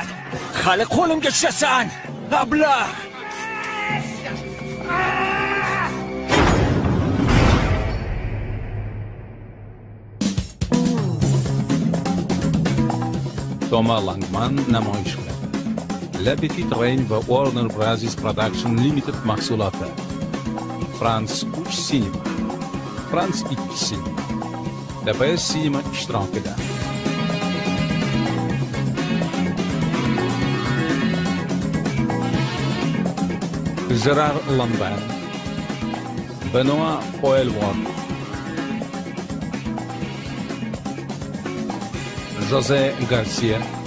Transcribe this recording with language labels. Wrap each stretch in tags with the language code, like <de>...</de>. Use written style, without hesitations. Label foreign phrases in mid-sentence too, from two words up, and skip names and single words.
<uz>Hali qo'limga tushasan. Ablah! Thomas Langman namoyish qiladi. La Petite Reine va Warner Bros. Production Limited mahsuloti. France 3 Cinema, France 2 Cinema, DPS Cinema ishtirokida. Gérard Lambert, Benoît Poelvoort, José Garcia,</uz>